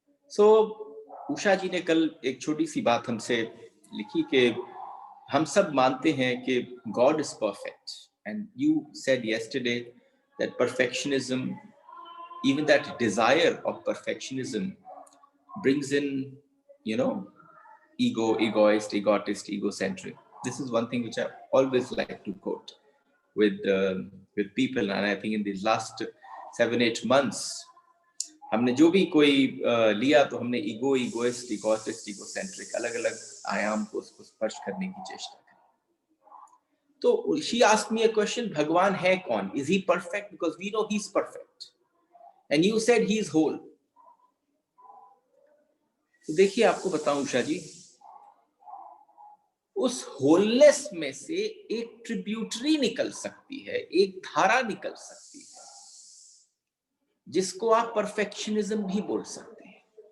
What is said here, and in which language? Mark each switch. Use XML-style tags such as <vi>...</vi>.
<en>So</en> <hi>Usha जी ने कल एक छोटी सी बात हमसे लिखी कि हम सब मानते हैं कि</hi> <en>God is perfect, and you said yesterday that perfectionism, even that desire of perfectionism, brings in ego, egoist, egotist, egocentric. This is one thing which I always like to quote with people, and I think in these last 7-8 months</en> <hi>हमने जो भी कोई लिया तो हमने ego, egoist, egotist, egocentric अलग अलग आयाम को उसको स्पर्श करने की चेष्टा की।</hi> <en>तो she asked me a question,</en> <hi>भगवान है कौन?</hi> <en>Is he perfect? Because we know he's perfect, and you said he is whole.</en> <hi>तो देखिए आपको बताऊं उषा जी, उस होलनेस में से एक ट्रिब्यूटरी निकल सकती है, एक धारा निकल सकती है, जिसको आप परफेक्शनिज्म भी बोल सकते हैं।</hi>